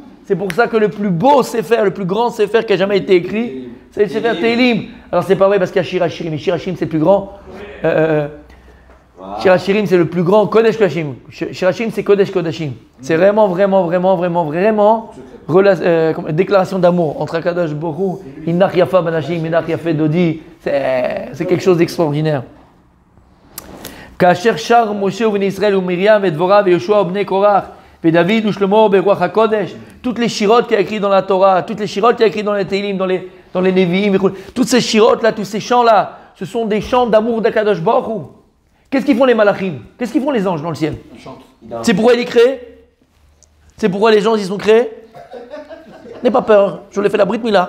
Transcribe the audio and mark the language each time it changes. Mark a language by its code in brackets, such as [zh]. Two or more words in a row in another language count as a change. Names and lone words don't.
[fr] C'est pour ça que le plus beau sefer, le plus grand sefer qui a jamais été écrit, c'est le sefer Tehillim. Alors c'est pas vrai parce qu'il y a Shir Hashirim, mais Shir Hashirim c'est le plus grand. Shir Hashirim c'est le plus grand [he] קודש קודשים. [fr] Shir Hashirim c'est [he] קודש קודשים. [fr] C'est vraiment déclaration d'amour entre [he] הקדוש ברוך הוא, הנך יפה בנשים הנך יפה דודי. [fr] C'est quelque chose d'extraordinaire. [he] כאשר שר משה ובני ישראל ou Miriam et Dvorah et Yoshua Ubnei Korach et David ou שלמה ברוח הקודש, [fr] toutes les shirotes qu'il y a écrit dans la Torah, toutes les shirotes qu'il y a écrit dans les Tehillim, dans les Nevi'im, toutes ces shirotes là, tous ces chants là, ce sont des chants d'amour d' [he] הקדוש ברוך הוא. [fr] Qu'est-ce qu'ils font les malachim? Qu'est-ce qu'ils font les anges dans le ciel? C'est pourquoi il est créé? C'est pourquoi les gens ils sont créés? N'aie pas peur, je l'ai fait la [he] ברית מילה.